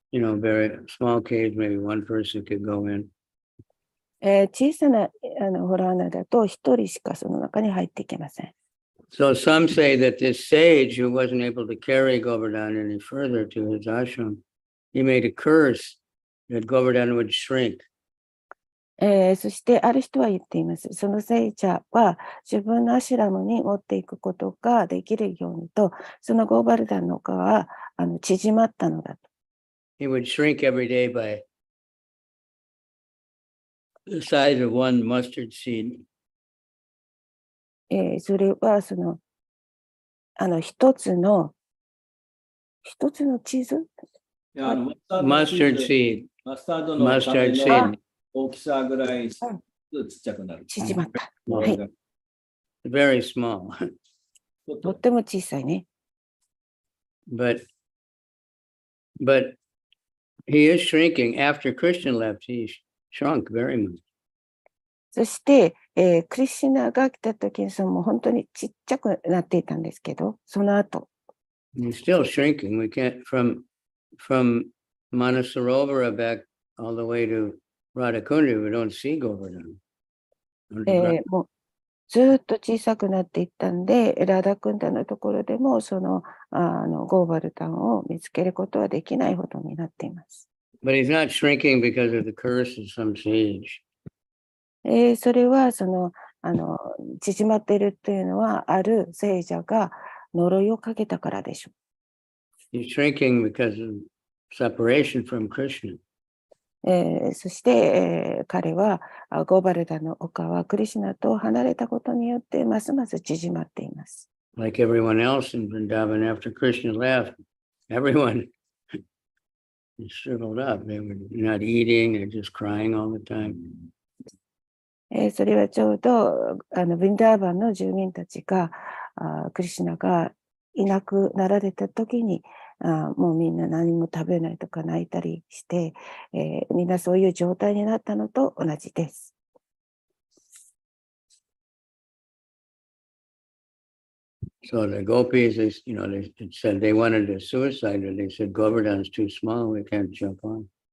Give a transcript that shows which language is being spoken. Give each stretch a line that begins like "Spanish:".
English: Very small caves, maybe one person could go in.
Japanese: 小さな洞穴だと一人しかその中に入っていけません。
English: So some say that this sage who wasn't able to carry Govardhan any further to his ashram, he made a curse that Govardhan would shrink.
Japanese: そしてある人は言っています。その聖者は自分のアシュラムに持っていくことができるようにと、そのゴーバルダンの丘は縮まったのだと。
English: He would shrink every day by the size of one mustard seed.
Japanese: それは一つのチーズ
English: Mustard seed.
Japanese: マスタードの
English: Mustard
Japanese: 種
English: seed.
Japanese: の大きさぐらいちっちゃくなる。縮まった。ははいい。
English: Very small.
Japanese: とっても小さいね。
English: But he is shrinking. After Krishna left, he shrunk very much.
Japanese: そして、クリシュナが来た時にもう本当にちっちゃくなっていたんですけど、その後。
English: He's still shrinking. We can't from Manasarovara back all the way to Radhakunda, we don't see Govardhan.
Japanese: もうずっと小さくなっていったんで、ラダクンダのところでもゴーバルタンを見つけることはできないほどになっています。
English: But he's not shrinking because of the curse of some sage.
Japanese: それは縮まっているというのは、ある聖者が呪いをかけたからでしょう。
English: He's shrinking because of separation from Krishna.
Japanese: そして、彼はゴーバルダの丘はクリシュナと離れたことによってますます縮まっています。
English: Like everyone else in Vrindavan, after Krishna left, everyone shriveled up. They were not eating and just crying all the time.
Japanese: それはちょうどヴィンダーバンの住民たちがクリシュナがいなくなられた時にもうみんな何も食べないとか泣いたりして、みんなそういう状態になったのと同じです。
English: So the gopis, they said they wanted to suicide, but they said Govardhan's too small, we can't jump on.